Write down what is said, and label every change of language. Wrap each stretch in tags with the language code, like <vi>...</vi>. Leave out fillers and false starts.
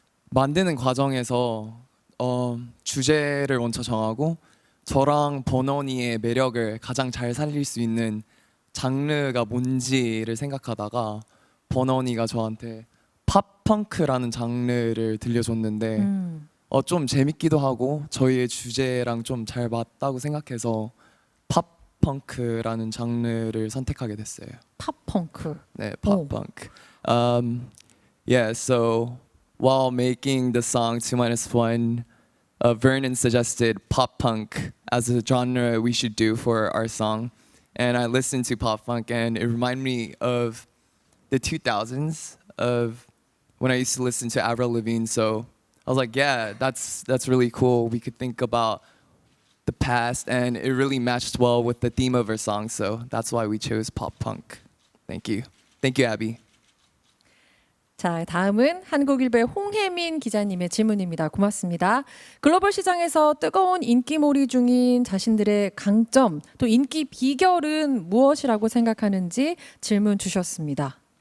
<ko>만드는 과정에서 주제를 먼저 정하고 저랑 버너니의 매력을 가장 잘 살릴 수 있는 장르가 뭔지를 생각하다가 버너니가 저한테 팝펑크라는 장르를 들려줬는데 좀 재밌기도 하고 저희의 주제랑 좀 잘 맞다고 생각해서 팝펑크라는 장르를 선택하게 됐어요. 팝펑크. 네, 팝펑크.</ko> <en>Yeah, so while making the song 2-1, Vernon suggested pop punk as a genre we should do for our song. And I listened to pop punk and it reminded me of the 2000s of when I used to listen to Avril Lavigne. So I was like, yeah, that's really cool. We could think about the past and it really matched well with the theme of our song. So that's why we chose pop punk. Thank you. Thank you, Abby.</en> <ko>자, 다음은 한국일보의 홍혜민 기자님의 질문입니다. 고맙습니다. 글로벌 시장에서 뜨거운 인기몰이 중인 자신들의 강점, 또 인기 비결은 무엇이라고 생각하는지 질문 주셨습니다.</ko>